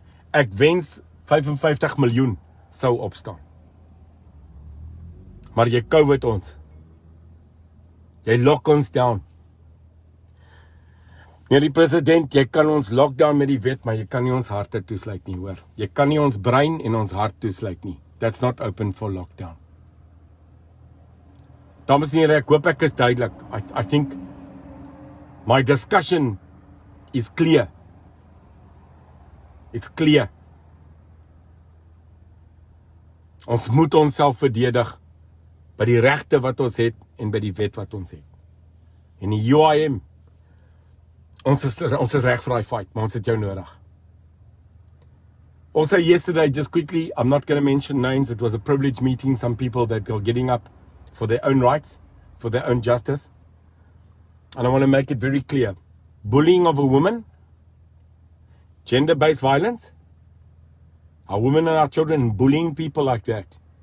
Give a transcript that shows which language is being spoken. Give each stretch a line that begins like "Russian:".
Afrikaans: Ek wens 55 miljoen sou opstaan. Maar jy COVID ons. Jy lock ons down. Meneer die president, jy kan ons lockdown met die wet, maar jy kan nie ons harte toesluit nie, hoor. Jy kan nie ons brein en ons hart toesluit nie.
English: That's not open for lockdown.
Afrikaans: Dames en here, ek hoop ek is duidelik.
English: I think my discussion is clear. It's clear.
Afrikaans: Ons moet onsself verdedig by die regte wat ons het en by die wet wat ons het. En die UIM, ons is reg vir daai fight, maar ons het jou nodig.
English: Also yesterday, just quickly, I'm not going to mention names, it was a privileged meeting, some people that are getting up for their own rights, for their own justice. And I want to make it very clear. Bullying of a woman, gender-based violence, our women and our children bullying people like that.